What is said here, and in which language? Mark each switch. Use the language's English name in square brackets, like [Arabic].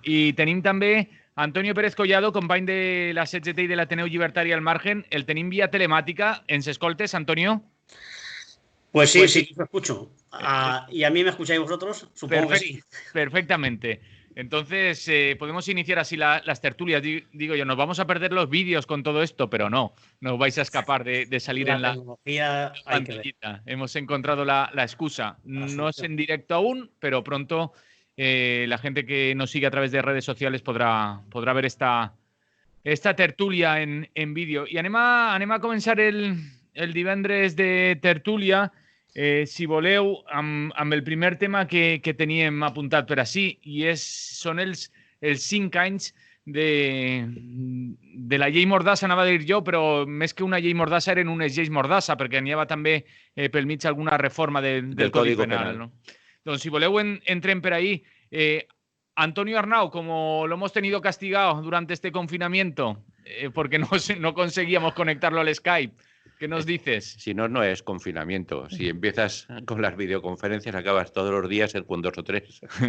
[Catalan] I tenim també Antonio Pérez Collado, company de la CGT i de l'Ateneu Llibertari al Margen. El tenim via telemàtica. Ens escoltes, Antonio? [Spanish] Pues sí, sí, lo escucho. ¿Y a mí me escucháis vosotros? Supongo que sí. Perfectamente. Entonces, podemos iniciar así las tertulias. Digo yo, nos vamos a perder los vídeos con todo esto, pero no os vais a escapar de salir en la pantallita. Hemos encontrado la excusa. No es en directo aún, pero pronto la gente que nos sigue a través de redes sociales podrá ver esta tertulia en vídeo. [Catalan] I anem a començar el divendres de tertúlia, si voleu, amb el primer tema que teníem apuntat per ací, i són els 5 anys de la llei Mordassa, anava a dir jo, però més que una llei Mordassa eren unes lleis Mordassa, perquè n'hi havia també pel mig alguna reforma del Codi Penal. ¿No? Doncs si voleu entrem per ahí. [Spanish] Antonio Arnau, como lo hemos tenido castigado durante este confinamiento, porque no conseguíamos conectarlo al Skype, ¿qué nos dices? Si no, no es confinamiento. Si empiezas con las videoconferencias, acabas todos los días con 2 o 3.